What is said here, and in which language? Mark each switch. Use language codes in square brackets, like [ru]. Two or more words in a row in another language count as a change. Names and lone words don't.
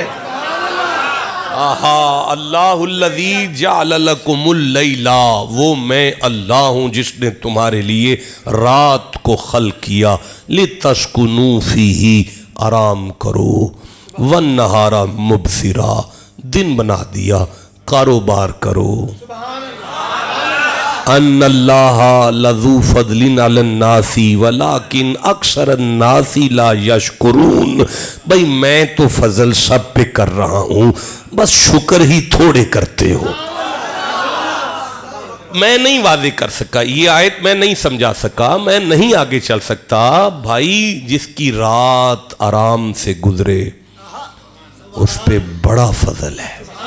[hi] आहा [ar] الله الذي جعل لكم الليل, [hi] वो मैं अल्लाह हूँ जिसने तुम्हारे लिए रात को खल्क़ किया, [ar] لتسكنوا فيه, [hi] आराम करो, [ar] والنهار مبصرا, [hi] दिन बना दिया, कारोबार करो। [ar] إن الله لذو فضل على الناس ولكن أكثر الناس لا يشكرون, [hi] भाई मैं तो फजल सब पे कर रहा हूँ, बस शुक्र ही थोड़े करते हो। मैं नहीं वादे कर सका, ये आयत मैं नहीं समझा सका, मैं नहीं आगे चल सकता। भाई जिसकी रात आराम से गुजरे उस पे बड़ा फजल है।